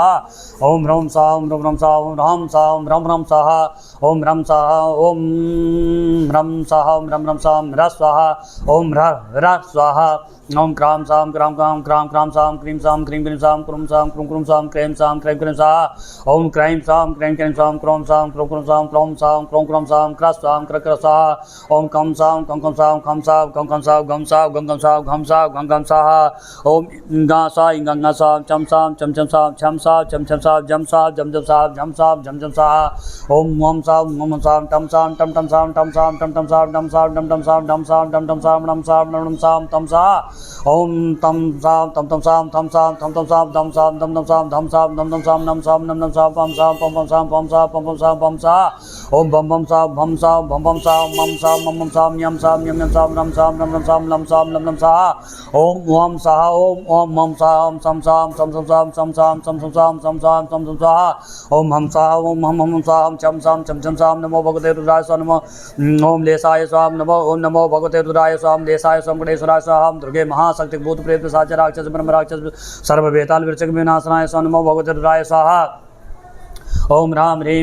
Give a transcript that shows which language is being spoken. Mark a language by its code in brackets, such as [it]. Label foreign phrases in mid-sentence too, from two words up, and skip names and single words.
[sa] रेम साम ओम ह्रौं साम रूम साम राम साम रम रम साहा ओम ह्रम स्वाहा ओम ह्रम स्वाहा ओम ह्रम ह्रम स्वाहा ह्र स्वाहा ओम ह्र ह्र स्वाहा ओम क्राम साम क्राम क्राम क्राम क्राम साम क्रीम क्रीम साम क्रुम क्रुम साम क्रेम क्रेम स्वाहा ओम क्राइम साम क्रेम साम क्रोम साम क्रोम साम क्रोम साम क्रस साम क्र स्वाहा ओम कम साम साम खम साम गम साम घम साम घम स्वाहा ओम गा सा गंगा साम चम साम छम साम छम साम जम स्वाहा ओम साम टम साम टम साम डम साम डम साम तम सा ओम तम साम थम साम दम साम पम सा ओम बम बम साम मम साम यम साम नम सा ओम वम सा ओम मम साम सम साम स्वाहा ओम हम सा ओम साम चम साम नमो भगवते रुद्राय स्वाहा नमो ओम लेसाय स्वाहा नमो ओम नमो भगवते रुद्राय स्वाहा लेसाय स्वाहा गणेश्वराय स्वाहा दुर्गे महाशक्ति भूत प्रेत पिशाच राक्षस ब्रह्म राक्षस सर्व बेताल विरचक विनाशनाय स्वाहा नमो भगवते रुद्राय स्वाहा ओम राम ह्रीं